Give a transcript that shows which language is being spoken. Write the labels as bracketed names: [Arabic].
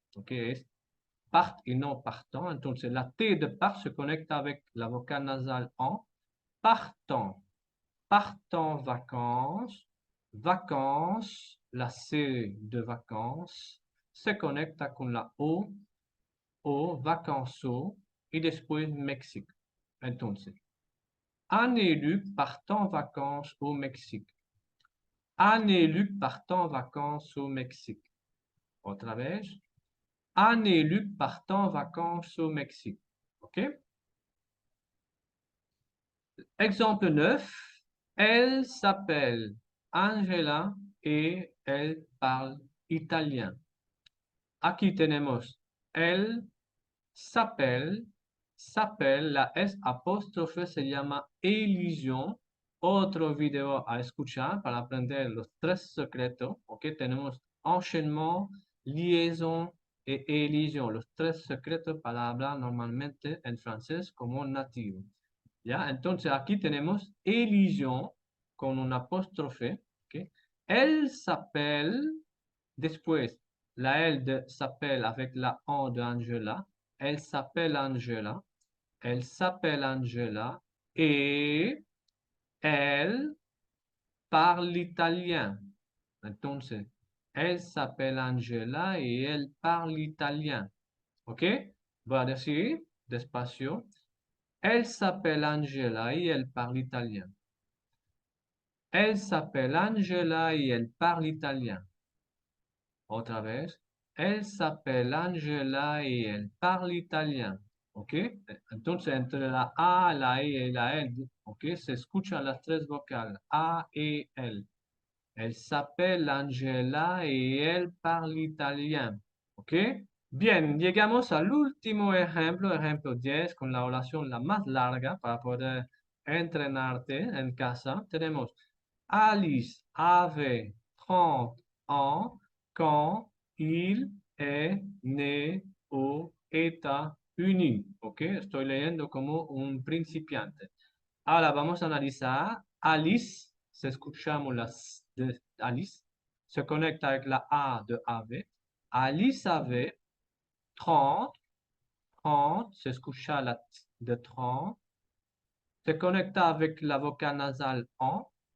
[Spanish] ¿Ok? Es part y no partant. Entonces, la T de part se conecta avec la vocal nasale en partant. [French] Partant vacances. [Spanish] Vacances, la C de vacances se conecta con la O, vacances, y después México. [French] Entonces, Anne et Luc partent en vacances au Mexique. Anne et Luc partent en vacances au Mexique. [Spanish] Otra vez. [French] Anne et Luc partent en vacances au Mexique. ¿Ok? Exemple 9. Elle s'appelle Angela et elle parle italien. [Spanish] Aquí tenemos elle s'appelle, la S apóstrofe se llama elision. Otro video a escuchar para aprender los tres secretos, ¿ok? Tenemos enchaînement, liaison et elision, los tres secretos para hablar normalmente en francés como nativo. ¿Ya? Entonces aquí tenemos elision con un apóstrofe, ¿ok? [French] Elle s'appelle, [Spanish] después la L de [French] s'appelle avec [Spanish] la O de [French] Angela, elle s'appelle Angela, elle s'appelle Angela et elle parle italien. [Spanish] Entonces, [French] elle s'appelle Angela y elle parle italien. ¿Ok? [Spanish] Voy a decir despacio. [French] Elle s'appelle Angela y elle parle italien. Elle s'appelle Angela y elle parle italien. [Spanish] Otra vez. [French] Elle s'appelle Angela y elle parle italien. [Spanish] ¿Ok? Entonces, entre la A, la E y la L, ¿ok? Se escuchan las tres vocales. A, E, L. [French] Elle s'appelle Angela y elle parle italien. [Spanish] ¿Ok? Bien, llegamos al último ejemplo, ejemplo 10, con la oración la más larga para poder entrenarte en casa. Tenemos [French] Alice avait 30 ans quand il est né aux États-Unis. [Spanish] ¿Ok? Estoy leyendo como un principiante. Ahora vamos a analizar Alice. Se escuchamos las de Alice. Se conecta avec la A de ave. Alice avait 30. 30. Se escucha la T de 30. Se conecta avec la vocal nasale en.